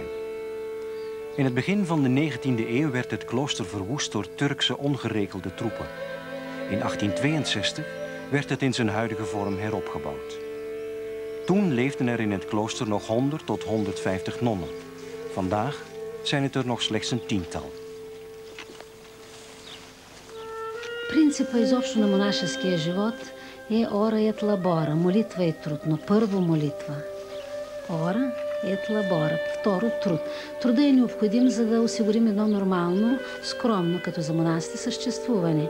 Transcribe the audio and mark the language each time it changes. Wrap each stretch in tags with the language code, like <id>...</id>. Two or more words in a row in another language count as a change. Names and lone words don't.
<nl>In het begin van de 19e eeuw werd het klooster verwoest door Turkse ongeregelde troepen. In 1862 werd het in zijn huidige vorm heropgebouwd. Toen leefden er in het klooster nog 100 tot 150 nonnen. Vandaag zijn het er nog slechts een 10-tal.</nl> <bg>Принципът изобщо на монашеския живот е</bg> <la>ora et labora,</la> <bg>молитва и труд, но първо молитва.</bg> <la>Ora et labora,</la> <bg>второ труд. Труда е необходим, за да осигурим едно нормално, скромно, като за монасите, съществуване.</bg>